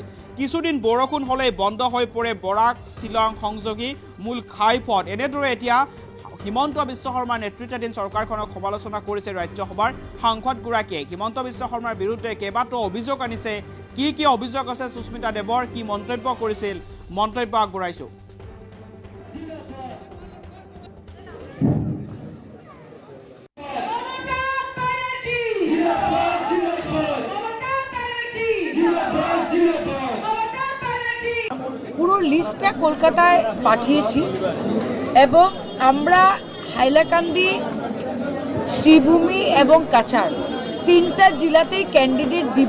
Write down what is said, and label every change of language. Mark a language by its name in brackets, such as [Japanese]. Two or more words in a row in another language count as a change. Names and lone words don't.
[Assamese] কিছুদিন বৰষুণ হ'লেই বন্ধ হৈ পৰে বৰাক শ্বিলং সংযোগী মূল ঘাইপথ। এনেদৰে এতিয়া হিমন্ত বিশ্ব শৰ্মাৰ নেতৃত্বাধীন চৰকাৰখনক সমালোচনা কৰিছে ৰাজ্যসভাৰ সাংসদগৰাকীয়ে। হিমন্ত বিশ্ব শৰ্মাৰ বিৰুদ্ধে কেইবাটাও অভিযোগ আনিছে। কি কি অভিযোগ আছে সুস্মিতা দেৱৰ, কি মন্তব্য কৰিছিল, মন্তব্য আগবঢ়াইছোঁ। [Bangla] পুরো লিস্টটা কলকাতায় পাঠিয়েছি এবং আমরা হাইলাকান্দি, শ্রীভূমি এবং কাছাড় 3টা জেলাতেই ক্যান্ডিডেট দিব।